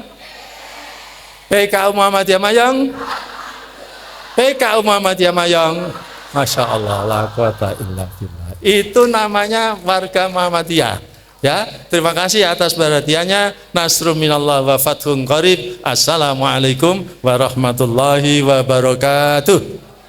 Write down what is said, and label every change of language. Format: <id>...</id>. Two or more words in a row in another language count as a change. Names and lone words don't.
<id>PKU Muhammadiyah Mayang. PKU Muhammadiyah Mayang.</id> <ar>ما شاء الله, لا قوة إلا بالله.</ar> <id>Itu namanya warga Muhammadiyah. Ya, terima kasih atas perhatiannya.</id> <ar>نصر من الله وفتح قريب. السلام عليكم ورحمة الله وبركاته.</ar>